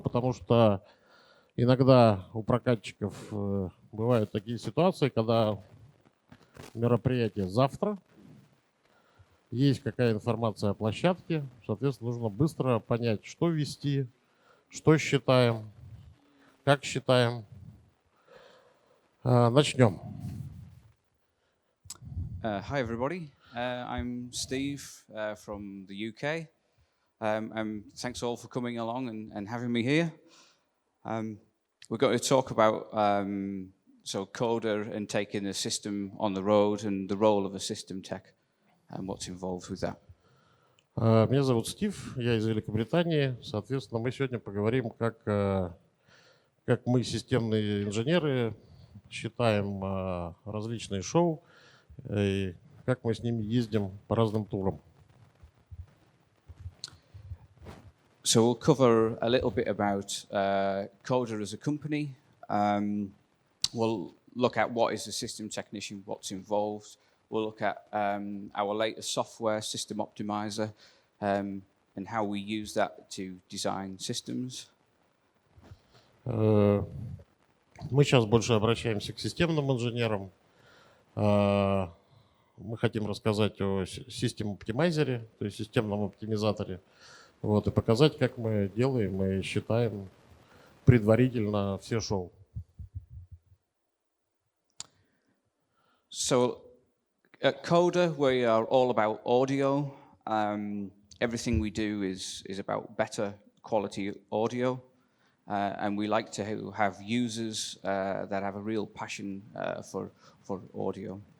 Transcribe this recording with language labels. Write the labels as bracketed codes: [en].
[ru] Потому что иногда у прокатчиков бывают такие ситуации, когда мероприятие завтра, есть какая информация о площадке, соответственно, нужно быстро понять, что вести, что считаем, как считаем. Начнем. [en] Hi everybody, I'm Steve from the UK. Thanks all for coming along and having me here. We're going to talk about Coda and taking a system on the road and the role of a system tech and what's involved with that. [ru] Меня зовут Стив, я из Великобритании. Соответственно, мы сегодня поговорим, как мы, системные инженеры, считаем различные шоу и как мы с ними ездим по разным турам. [en] So we'll cover a little bit about Coda as a company. We'll look at what is a system technician, what's involved. We'll look at our latest software, System Optimizer, and how we use that to design systems. [ru] Мы сейчас больше обращаемся к системным инженерам. Мы хотим рассказать о System Optimizer, то есть системном оптимизаторе, и показать, как мы делаем и считаем предварительно все шоу. [en] So at Coda, we are all about audio. Everything we do is about better quality audio. And we like to have users that have a real passion for audio.